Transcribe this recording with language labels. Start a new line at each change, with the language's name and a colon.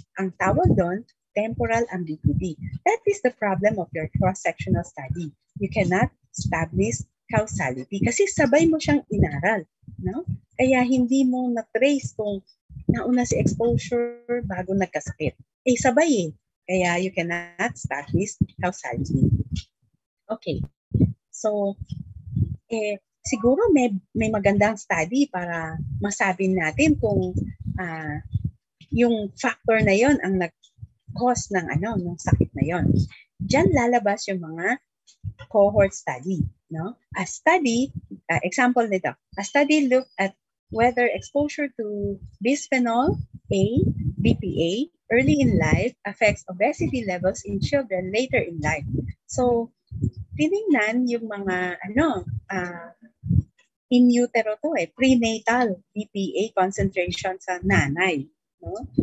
Filipino: Ang tawag doon,
English: temporal ambiguity. That is the problem of your cross-sectional study. You cannot establish causality
Filipino: kasi sabay mo siyang inaral.
English: No?
Filipino: Kaya hindi mo na-trace kung nauna si exposure bago nagkasakit. Eh, sabay eh.
English: Kaya you cannot establish causality. Okay.
Filipino: So, siguro may magandang study para masabi natin kung yung factor na yon ang nag-cause ng ng sakit na yon. Diyan lalabas yung mga cohort study, no?
English: A study, example nito. A study looked at whether exposure to bisphenol A, BPA, early in life affects obesity levels in children later in life.
Filipino: So, tinignan yung mga in utero to prenatal BPA concentration sa nanay, no?